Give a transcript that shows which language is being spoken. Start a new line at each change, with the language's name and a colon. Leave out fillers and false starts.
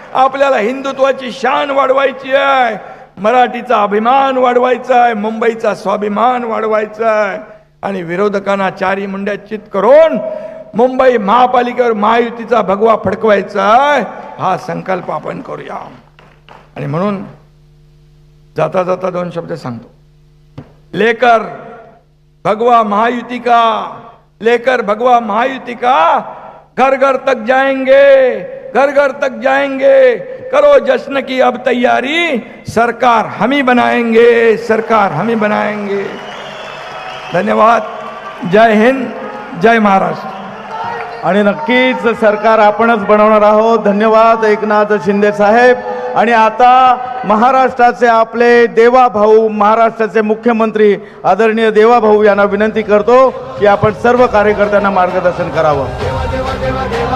Marathi: आपल्याला हिंदुत्वाची शान वाढवायची आहे, मराठीचा अभिमान वाढवायचा आहे, मुंबईचा स्वाभिमान वाढवायचा आहे. आणि विरोधकांना चारी मुंड्यात चित करून मुंबई महापालिकेवर महायुतीचा भगवा फडकवायचा आहे. हा संकल्प आपण करूया. आणि म्हणून जाता जाता 2 शब्द सांगतो.
Hindi: लेकर भगवा महायुति का, लेकर भगवा महायुति का, घर घर तक जाएंगे, घर घर तक जाएंगे. करो जश्न की अब तैयारी, सरकार हम ही बनाएंगे, सरकार हम ही बनाएंगे.
Marathi: धन्यवाद. जय हिंद, जय महाराष्ट्र. आणि नक्कीच सरकार आपणच बनवणार आहोत. धन्यवाद एकनाथ शिंदे साहेब. आणि आता महाराष्ट्राचे आपले देवाभाऊ, महाराष्ट्राचे मुख्यमंत्री आदरणीय देवाभाऊ यांना विनंती करतो की आपण सर्व कार्यकर्त्यांना मार्गदर्शन करावं.